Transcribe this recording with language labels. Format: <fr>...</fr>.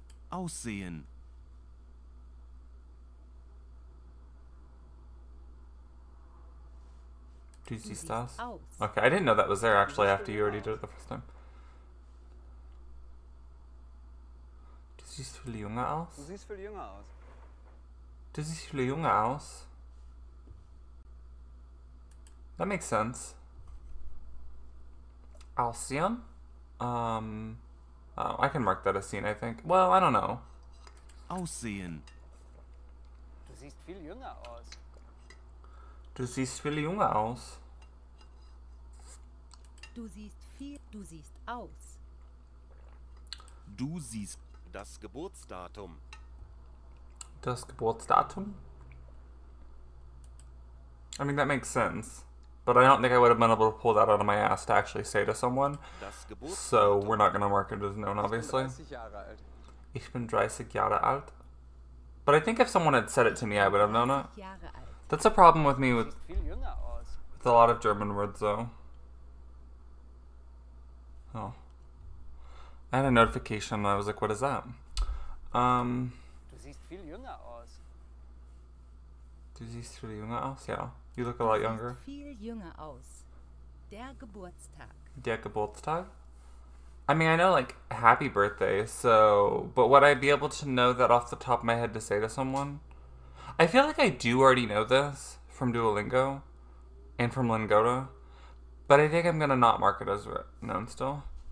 <de>Aussehen. Du siehst aus? Aus.</de> <en>Okay, I didn't know that was there actually after you already did it the first time.</en> <de>Du siehst viel jünger aus? Du siehst viel jünger aus. Du siehst viel jünger aus.</de> <en>That makes sense.</en> <de>Aussehen?</de> <en>Oh, I can mark that as seen, I think. Well, I don't know.</en> <de>Aussehen. Du siehst viel jünger aus. Du siehst viel jünger aus. Du siehst aus. Du siehst das Geburtsdatum. Das Geburtsdatum?</de> <en>I mean, that makes sense. But I don't think I would have been able to pull that out of my ass to actually say to someone.</en> <de>Das Geburtsdatum.</de> <en>So we're not going to mark it as known, obviously.</en> <de>Ich bin 30 Jahre alt. Ich bin 30 Jahre alt.</de> <en>But I think if someone had said it to me, I would have known it.</en> <de>30 Jahre alt.</de> <en>That's a problem with me</en> <de>Du</de> <en>with</en> <de>siehst viel jünger aus.</de> <en>a lot of German words, though. Oh. I had a notification and I was like, what is that?</en> <de>Du siehst viel jünger aus. Du siehst viel jünger aus?</de> <en>Yeah. You look a lot younger.</en> <de>Viel jünger aus. Der Geburtstag. Der Geburtstag?</de> <en>I mean, I know, like, happy birthday, so... But would I be able to know that off the top of my head to say to someone? I feel like I do already know this from Duolingo and from Lingota, but I think I'm gonna not mark it as known still.</en>